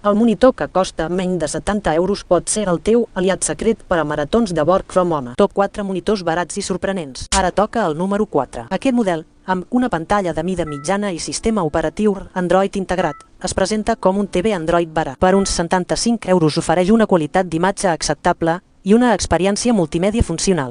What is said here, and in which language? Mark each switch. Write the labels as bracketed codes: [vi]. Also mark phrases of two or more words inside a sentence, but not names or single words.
[ca] El monitor que costa menys de 70 € pot ser el teu aliat secret per a maratons de [en] work from home. [ca] Top 4 monitors barats i sorprenents. Ara toca el número 4. Aquest model, amb una pantalla de mida mitjana i sistema operatiu Android integrat, es presenta com un TV Android barat. Per uns 75 € ofereix una qualitat d'imatge acceptable i una experiència multimèdia funcional.